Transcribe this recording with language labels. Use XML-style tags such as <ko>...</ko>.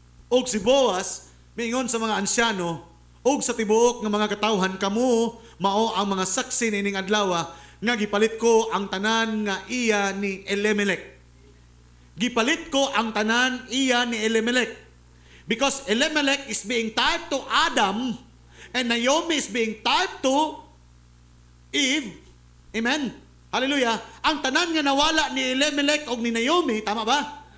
<ceb>Og si Boaz, mingon sa mga ansyano, og sa tibuok ng mga katawhan kamo, mao ang mga saksi nining adlaw, nga gipalit ko ang tanan nga iya ni Elimelech. Gipalit ko ang tanan iya ni Elimelech.</ceb> <en>Because Elimelech is being tied to Adam, and Naomi is being tied to Eve. Amen. Hallelujah.</en> <ceb>Ang tanan nga nawala ni Elimelech o ni Naomi, tama ba?</ceb>